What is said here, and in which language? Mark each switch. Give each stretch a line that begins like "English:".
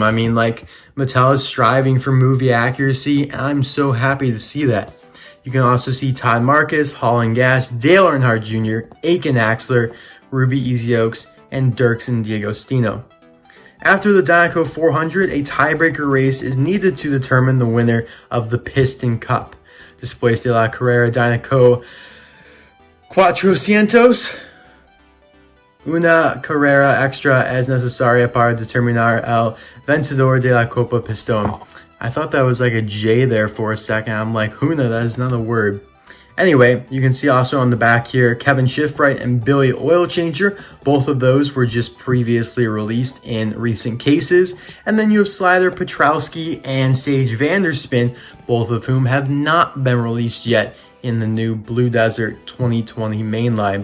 English: I mean, like, Mattel is striving for movie accuracy, and I'm so happy to see that. You can also see Todd Marcus, Hall and Gas, Dale Earnhardt Jr., Aiken Axler, Ruby Easy Oaks, and Dirksen D'Agostino. After the Dynaco 400, a tiebreaker race is needed to determine the winner of the Piston Cup.
Spanish: Displays de la Carrera Dynaco Cuatrocientos, una carrera extra es necesaria para determinar el vencedor de la Copa Piston.
English: I thought that was like a J there for a second. I'm like, una, that is not a word. Anyway, you can see also on the back here, Kevin Shifright and Billy Oilchanger. Both of those were just previously released in recent cases. And then you have Slider Petrowski and Sage Vanderspin, both of whom have not been released yet in the new Blue Desert 2020 mainline.